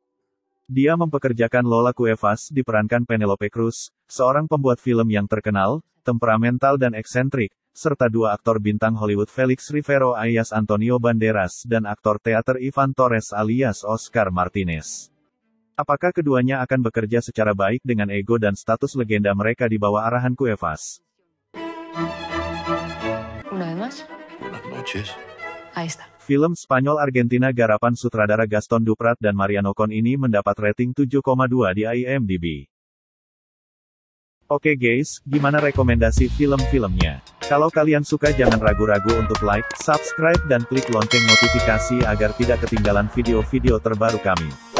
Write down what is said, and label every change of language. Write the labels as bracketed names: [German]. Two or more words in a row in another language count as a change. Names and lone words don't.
[Indonesian] Dia mempekerjakan Lola Cuevas diperankan Penelope Cruz, seorang pembuat film yang terkenal, temperamental dan eksentrik, serta dua aktor bintang Hollywood Felix Rivero alias Antonio Banderas dan aktor teater Ivan Torres alias Oscar Martinez. Apakah keduanya akan bekerja secara baik dengan ego dan status legenda mereka di bawah arahan Cuevas? [Spanish] Una vez más. Buenas noches. Ahí está. [Indonesian] Film Spanyol Argentina garapan sutradara Gaston Duprat dan Mariano Con ini mendapat rating 7,2 di IMDb. Oke guys, gimana rekomendasi film-filmnya? Kalau kalian suka jangan ragu-ragu untuk [English] like, subscribe [Indonesian] dan klik lonceng notifikasi agar tidak ketinggalan video-video terbaru kami.